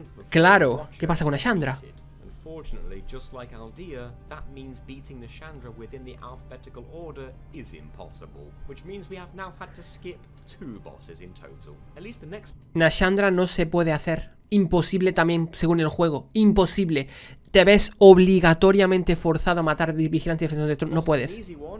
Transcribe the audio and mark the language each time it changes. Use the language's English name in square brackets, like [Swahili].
[Spanish] Claro, ¿qué pasa con Nashandra? [English] Unfortunately, just like Aldea, that means beating Nashandra within the alphabetical order is impossible, which means we have now had to skip 2 bosses in total. At least the next [Spanish] Nashandra no se puede hacer. Imposible también, según el juego. Imposible. Te ves obligatoriamente forzado a matar vigilantes y defensores del trono. No puedes.